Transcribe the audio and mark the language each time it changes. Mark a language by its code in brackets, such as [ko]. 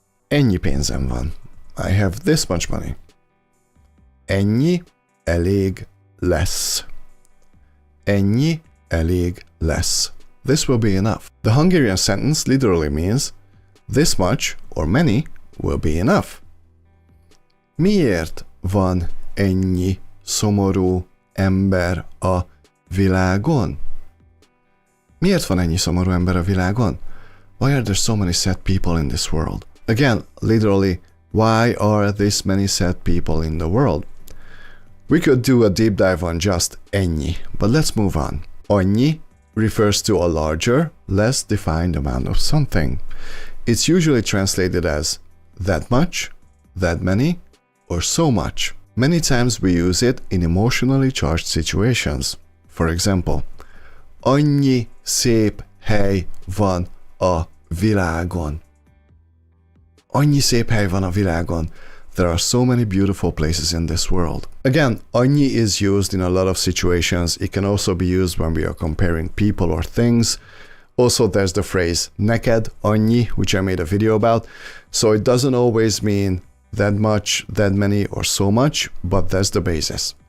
[hu] Ennyi pénzem van. [en] I have this much money. [hu] Ennyi elég lesz. Ennyi elég lesz. [en] This will be enough. The Hungarian sentence literally means this much or many will be enough. [hu] Miért van ennyi szomorú ember a világon? Miért van ennyi szomorú ember a világon? [en] Why are there so many sad people in this world? Again, literally, why are this many sad people in the world? We could do a deep dive on just ennyi, but let's move on. Annyi refers to a larger, less defined amount of something. It's usually translated as that much, that many, or so much. Many times we use it in emotionally charged situations. For example, [hu] annyi szép hely van a világon. Annyi szép hely van a világon. [en] There are so many beautiful places in this world. Again, annyi is used in a lot of situations. It can also be used when we are comparing people or things. Also, there's the phrase neked annyi, which I made a video about. So it doesn't always mean that much, that many, or so much, but that's the basis.